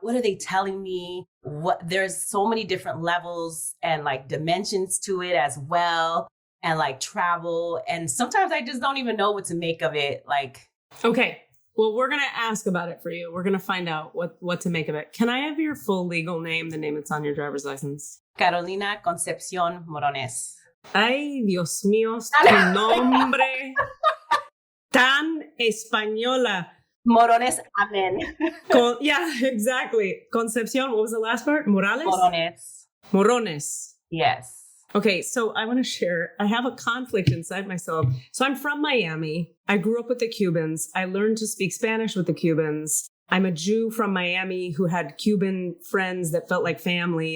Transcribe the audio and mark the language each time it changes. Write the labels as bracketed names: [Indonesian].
[English] What are they telling me? There's so many different levels and like dimensions to it as well. And like travel. And sometimes I just don't even know what to make of it. Like, okay, well, we're going to ask about it for you. We're going to find out what to make of it. Can I have your full legal name, the name that's on your driver's license? Carolina Concepcion Morones. [Spanish] Ay, Dios mío, tu nombre tan española. [English] Morones, amen. Yeah, exactly. Concepcion, what was the last part? Morales? Morones. Yes. Okay, so I want to share, I have a conflict inside myself. So I'm from Miami. I grew up with the Cubans. I learned to speak Spanish with the Cubans. I'm a Jew from Miami who had Cuban friends that felt like family.